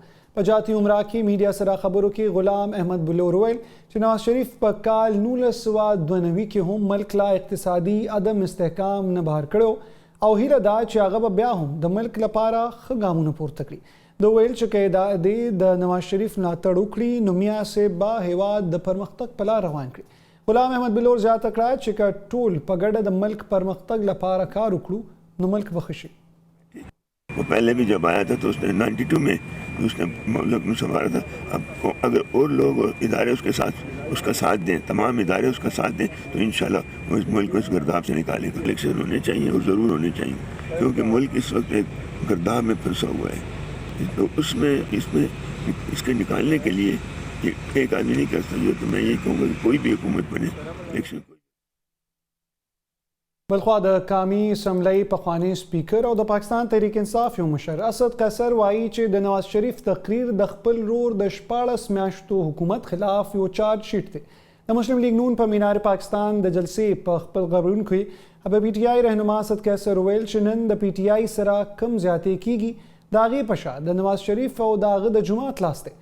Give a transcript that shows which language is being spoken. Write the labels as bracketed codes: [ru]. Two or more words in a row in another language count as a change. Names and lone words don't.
[ps] په جاتی عمره کې میډیا سره خبرو کې غلام احمد بلور ویل چې نواز شریف په کال 1992 کې هم ملک لا اقتصادي عدم استحکام نه بهر کړو او هیله ده چې هغه به بیا هم د ملک لپاره ښه ګامونه پورته کړي. د ویل چې د نواز شریف ملاتړ وکړي نو میا صاحب به هیواد د پرمختګ په لار روان کړي. غلام احمد بلور زیاته کړه چې که ټول په ګډه د ملک پرمختګ لپاره کار وکړو نو ملک به ښه شي. [ur] وہ پہلے بھی جب آیا تھا تو اس نے 92 میں اس نے ملک میں سنبھالا تھا. اب اگر اور لوگ ادارے اس کے ساتھ اس کا ساتھ دیں, تمام ادارے اس کا ساتھ دیں تو انشاءاللہ وہ اس ملک کو اس گرداب سے نکالے گا. الیکشن ہونے چاہیے اور ضرور ہونے چاہیے کیونکہ ملک اس وقت ایک گرداب میں پھنسا ہوا ہے. تو اس کے نکالنے کے لیے ایک آدمی نہیں کر سکتا. تو میں یہ کہوں گا کہ کوئی بھی حکومت بنے الیکشن. [ps] بلخوا د قومي اسمبلی پخوانی سپیکر او د پاکستان تحریک انصاف یو مشر اسد قیصر وایي چې د نواز شریف تقریر د خپل رور د 14 میاشتو حکومت خلاف یو چارج شیټ دی. د مسلم لیگ نون په مینار پاکستان د جلسې په خپل خبرونو کې په پی ټی آی رهنما اسد قیصر ویل چې نن د پی ټی آی سره کم زیاتې کیږي د هغې په شا د نواز شریف او د هغه د جماعت لاس دی.